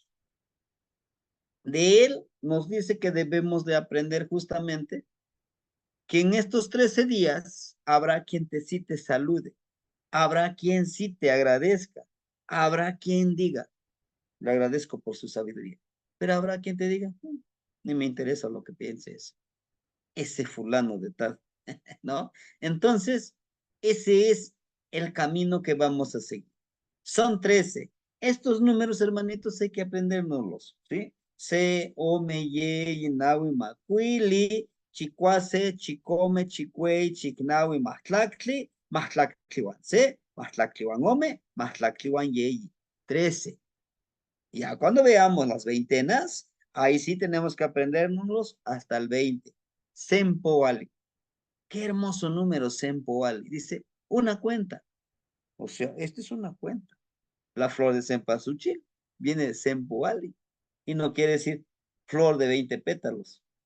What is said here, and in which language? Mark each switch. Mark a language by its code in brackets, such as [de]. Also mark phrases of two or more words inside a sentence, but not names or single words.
[es] De él nos dice que debemos de aprender justamente que en estos 13 días habrá quien sí te salude, habrá quien sí te agradezca, habrá quien diga, le agradezco por su sabiduría, pero habrá quien te diga, ni me interesa lo que pienses, ese fulano de tal, ¿no? Entonces, ese es el camino que vamos a seguir. Son 13. Estos números, hermanitos, hay que aprendérnoslos, ¿sí? [nah] Se, ome, ye, inawi, macuili, chicuase, chicome, chicuey, chicnawi, mahtlactli, mahtlactliwan se, mahtlactliwan ome, mahtlactliwan yeyi. [es] 13. Ya cuando veamos las veintenas, ahí sí tenemos que aprendérnoslos hasta el 20. Sempoali. Qué hermoso número, Sempoali. Dice, una cuenta. O sea, esta es una cuenta. La flor de cempasúchil viene de Sempoali y no quiere decir flor de 20 pétalos.